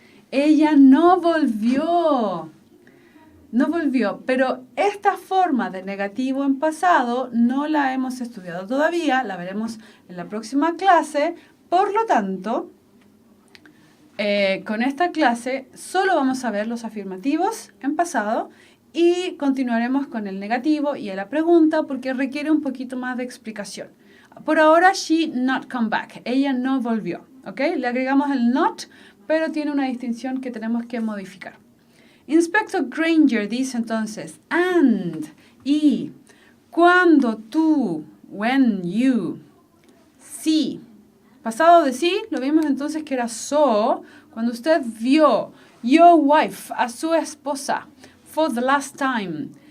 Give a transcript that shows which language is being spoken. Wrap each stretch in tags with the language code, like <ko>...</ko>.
<es>Ella no volvió. No volvió, pero esta forma de negativo en pasado no la hemos estudiado todavía, la veremos en la próxima clase. Por lo tanto, con esta clase solo vamos a ver los afirmativos en pasado y continuaremos con el negativo y la pregunta porque requiere un poquito más de explicación. Por ahora,</es> <en>she not come back.</en> <es>Ella no volvió. ¿Ok? Le agregamos el not, pero tiene una distinción que tenemos que modificar. Inspector Granger dice entonces, and, y, cuando tú,</es> <en>when you,</en> <es>see. Pasado de sí, lo vimos entonces que era saw, cuando usted vio, your wife, a su esposa,</es> <en>for the last time.</en>